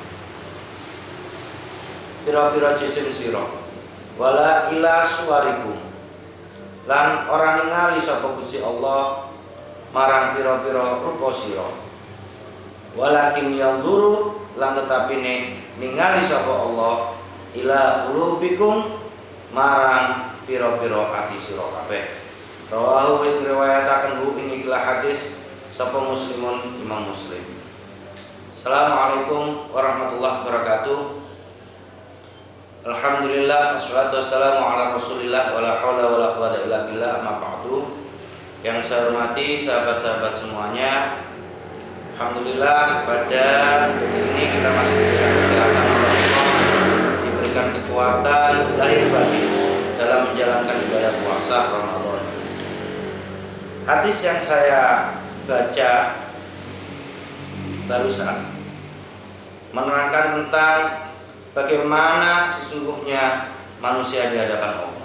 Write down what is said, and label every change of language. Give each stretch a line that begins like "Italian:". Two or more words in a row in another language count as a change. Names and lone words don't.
Javanese: pira-pira jisim sira,
Arabic: ولا إلى صوركم
Javanese: lan ora ningali sapa Gusti Allah marang pira-pira rupa sira,
Arabic: ولكن ينظر
Javanese: lan tetapine ningali sapa Allah
Arabic: إلى قلوبكم
Javanese: marang pira-pira ati sira kabeh. Rawahu wis ngriwayataken hu ing ikhlas hadis sapa Muslimun Imam Muslim.
Arabic: السلام عليكم ورحمة الله وبركاته. الحمد لله والصلاة والسلام على رسول الله ولا حول ولا قوة إلا بالله أما بعد.
Indonesian: Yang saya hormati sahabat-sahabat semuanya, alhamdulillah pada detik ini kita masih diberikan kesehatan oleh Allah, diberikan kekuatan lahir batin dalam menjalankan ibadah puasa Ramadan. Hadis yang saya baca barusan menerangkan tentang bagaimana sesungguhnya manusia di hadapan Allah.